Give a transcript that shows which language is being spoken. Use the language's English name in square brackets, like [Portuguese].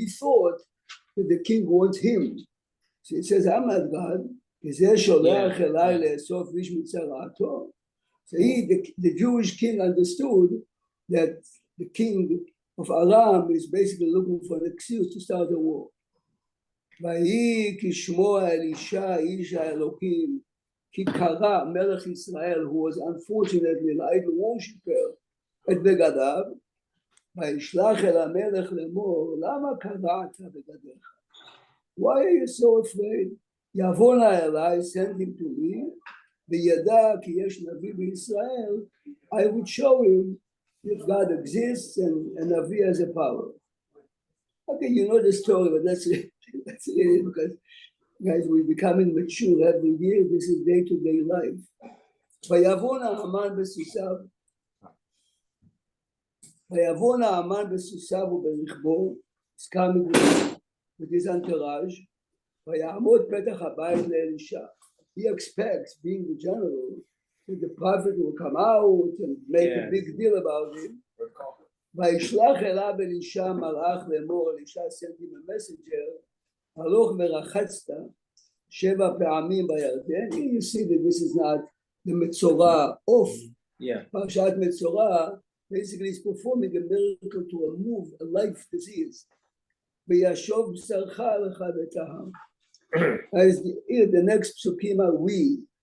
[English] He thought that the king wants him. So he says, I'm not God, [Hebrew] וזה שולח אליי לאסוף איש מצרעתו. [English] So the Jewish king understood that the king of Aram is basically looking for an excuse to start a war. [Hebrew] ויהי כשמוע אלישע איש האלוקים כי קרא מלך ישראל, [English] who was unfortunately an idol worshiper, [Hebrew] את בגדיו, וישלח אל המלך לאמור, למה קרעת בגדיך? [English] Why are you so afraid? [Hebrew] יבוא נא אליי, [English] send him to me, [Hebrew] וידע כי יש נביא בישראל, [English] I would show him if God exists and Navi has a power. Okay, you know the story, but that's it because guys, we're becoming mature every year. This is day-to-day life. [Hebrew] ויבוא נעמן בסוסיו, ויבוא נעמן בסוסיו וברכבו, עסקה מגודרת, [English] with his entourage, [Hebrew] ויעמוד פתח הבית לאלישע. [English] He expects, being the general, that the prophet will come out and make a big deal about him. [Hebrew] וישלח אליו אלישע מלאך לאמור, אלישע [English] sent him a messenger, [Hebrew] הלוך ורחצת 7 פעמים בירדן. [English] Here you see that this is not the מצורע of פרשת מצורע. Basically he's performing a miracle to remove a life disease. [Hebrew] וישוב בשרך לך בטהר. [English] As the next psukim are we.